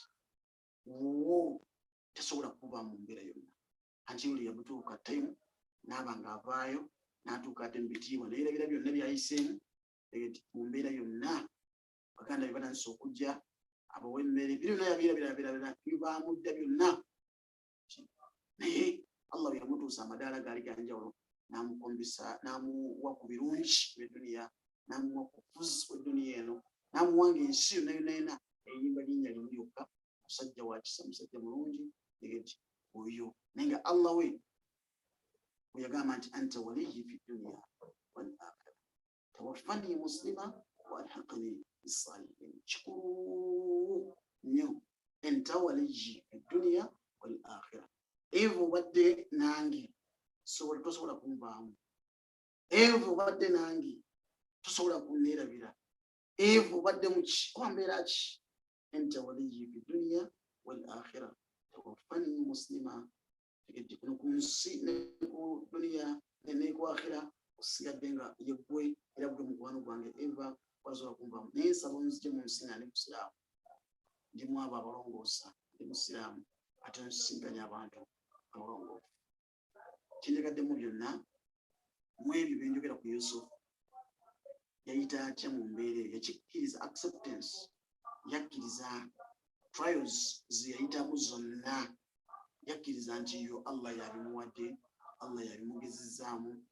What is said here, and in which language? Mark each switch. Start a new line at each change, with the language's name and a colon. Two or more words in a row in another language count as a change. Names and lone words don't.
Ganda: wo tasobola kuvaamu mu mbeera yonna anti oli yabutuuka tayimu n'aba ng'avaayo n'atuuka ate mu bitiibwa nayerabira byonna byayiseemu tegeti mu mbeera yonna baganda bye batandise okujja abawemmere byonna yabirabirabirabira bibaamudda byonna naye Allah bwe yamutuusa amadaala gaali ganjawulo n'amukombisa n'amuwa ku birungi by'edduniya n'amuwa ku bufuzi bw'edduniya eno n'amuwanga ensi yonna yonna eyimba linnya limu lyokka musajja wa kisa musajja mulungi tegeti oyo naye nga Allah we bwe yagamba nti
Arabic: أنت وليي في الدنيا والآخرة توفني مسلما وألحقني بالصالحين
Ganda: kikulu nnyo
Arabic: أنت وليي في الدنيا والآخرة
Ganda: evo badde nange tosobola kunvaamu evo badde nange tosobola kunneerabira evo badde muki kwambeera ki
Arabic: أنت وليي في الدنيا والآخرة توفني مسلما
Ganda: tegedde kuno ku nsi ne ku duniya ne ku akhira osigadde nga yeggwe era gwe mukwano gwange eva wasobola kunvaamu naye nsaba onzigye mu nsi nga ndi musiraamu ndimu abo abalongoosa ndi musiraamu ate nsisinkanye abantu abalongoofu kinjagaddemu byonna mu ebyo bye njogera ku Yusufu yayita atya mu mbeera eyo yakikkiriza acceptance yakkiriza trials ze yayitamu zonna yakkiriza nti yo Allah yabimuwadde Allah yabimugezezaamu